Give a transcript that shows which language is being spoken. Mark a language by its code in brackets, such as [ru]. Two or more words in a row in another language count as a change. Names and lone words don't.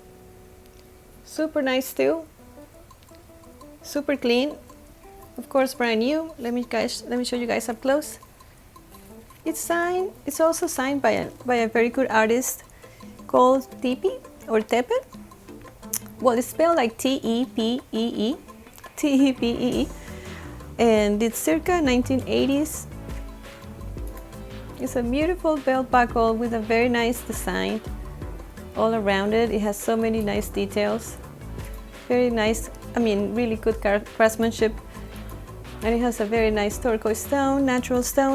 [en] Super nice too. Super clean. Of course, brand new. Let me show you guys up close. It's also signed by a very good artist called Tepe or Tepe. Well, it's spelled like T-E-P-E-E, T-E-P-E-E, and it's circa 1980s. It's a beautiful belt buckle with a very nice design all around it. It has so many nice details. Very nice, really good craftsmanship. And it has a very nice turquoise stone, natural stone.